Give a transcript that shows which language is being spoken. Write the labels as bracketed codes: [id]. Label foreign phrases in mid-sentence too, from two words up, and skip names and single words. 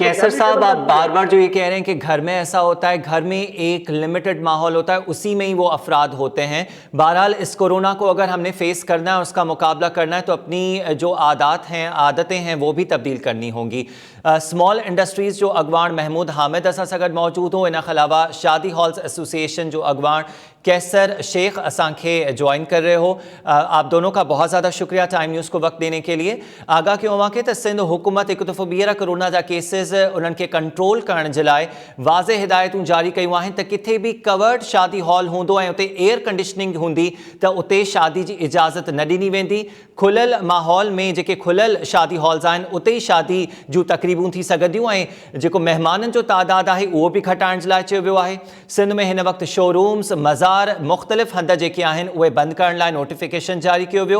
[ur] قیصر صاحب، آپ بار بار جو یہ کہہ رہے ہیں کہ گھر میں ایسا ہوتا ہے، گھر میں ایک لمیٹڈ ماحول ہوتا ہے، اسی میں ہی وہ افراد ہوتے ہیں. بہرحال اس کورونا کو اگر ہم نے فیس کرنا ہے، اس کا مقابلہ کرنا ہے، تو اپنی جو عادتیں ہیں وہ بھی تبدیل کرنی ہوں گی. سمال انڈسٹریز جو اگوان محمود حامد اساں اگر موجود ہو، ان علاوہ شادی ہالز ایسوسی ایشن جو اگوان قیصر شیخ اسانکھے جوائن کر رہے ہو، آپ دونوں کا بہت زیادہ شکریہ ٹائم نیوز کو وقت دینے کے لیے. [sd] आगाह कयो वाक़े त सिंध हुकूमत हिकु दफ़ो ॿीहर कोरोना जा केसिस उन्हनि खे कंट्रोल करण जे लाइ वाज़े हिदायतूं जारी कयूं आहिनि त किथे भी कवर्ड शादी हॉल हूंदो ऐं उते एयर कंडीशनिंग हूंदी त उते शादी जी इजाज़त न ॾिनी वेंदी। खुलियल माहौल में जेके खुलियल शादी हॉल्स आहिनि उते ई शादी जूं तकरीबूं थी सघंदियूं ऐं जेको महिमाननि जो तादाद आहे उहो बि घटाइण जे लाइ चयो वियो आहे। सिंध में हिन वक़्तु शोरूम्स, मज़ार, मुख़्तलिफ़ हंध जेके आहिनि उहे बंदि करण लाइ नोटिफिकेशन जारी कयो वियो।